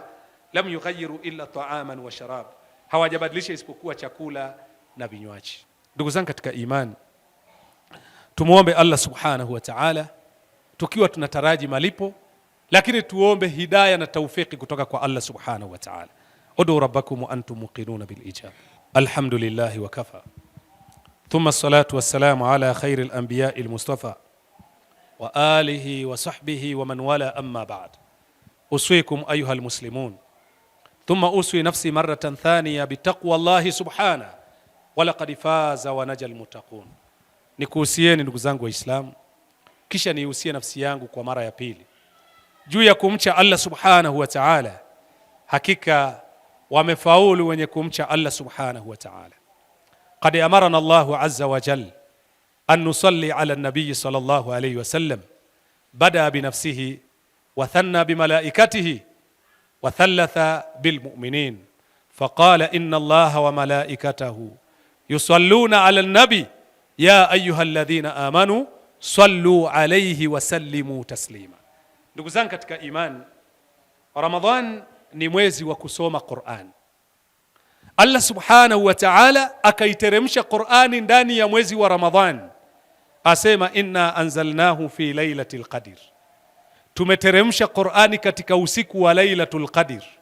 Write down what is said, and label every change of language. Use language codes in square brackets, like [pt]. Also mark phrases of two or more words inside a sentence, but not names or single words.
[ar] لم يغيروا إلا طعاما وشرابا. [sw] Hawajabadilisha isipokuwa chakula na vinywaji. Ndugu zangu katika imani, tumuombe [ar] الله سبحانه وتعالى [sw] tukiwa tunataraji malipo, lakini tuombe hidayah na taufiki kutoka kwa [ar] الله سبحانه وتعالى. ادعوا ربكم وأنتم موقنون بالإجابة. الحمد لله وكفى. ثم الصلاة والسلام على خير الأنبياء المصطفى وآله وصحبه ومن والى أما بعد. أوصيكم أيها المسلمون ثم أوصي نفسي مرة ثانية بتقوى الله سبحانه ولقد فاز ونجا المتقون. [sw] Nikuhusieni ndugu zangu Waislamu, kisha nihusie nafsi yangu kwa mara ya pili juu ya kumcha [ar] الله سبحانه وتعالى. [sw] Hakika wamefaulu wenye kumcha [ar] الله سبحانه وتعالى. قد أمرنا الله عز وجل أن نصلي على النبي صلى الله عليه وسلم بدأ بنفسه وثنى بملائكته وثلث بالمؤمنين فقال إن الله وملائكته يصلون على النبي يا أيها الذين آمنوا صلوا عليه وسلموا تسليما. [sw] Ndugu zangu katika imani, Ramadhan ni mwezi wa kusoma Qur'an. [ar] الله سبحانه وتعالى [sw] akaiteremsha Qur'ani ndani ya mwezi wa Ramadhan, asema [ar] إنا أنزلناه في ليلة القدر, [sw] tumeteremsha Qur'ani katika usiku wa [ar] ليلة القدر.